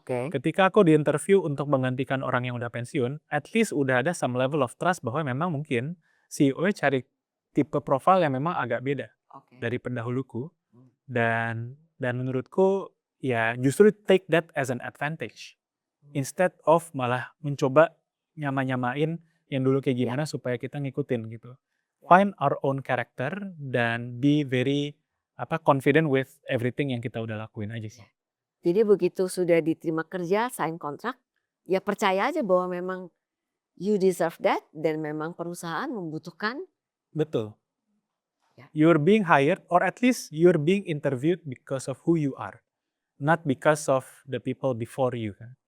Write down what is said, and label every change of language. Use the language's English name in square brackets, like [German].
[Indonesian] Ketika aku di interview untuk menggantikan orang yang udah pensiun, [English] at least [Indonesian] udah ada [English] some level of trust [Indonesian] bahwa memang mungkin CEO cari tipe profil yang memang agak beda dari pendahuluku. Dan menurutku ya justru [English] take that as an advantage. Instead of [Indonesian] malah mencoba nyamain yang dulu kayak gimana supaya kita ngikutin gitu. [English] Find our own character dan be very confident with everything [Indonesian] yang kita udah lakuin aja sih. Jadi begitu sudah diterima kerja, sign kontrak, ya percaya aja bahwa memang [English] you deserve that [Indonesian] dan memang perusahaan membutuhkan. Betul. [English] You're being hired or at least you're being interviewed because of who you are, not because of the people before you [Indonesian] kan.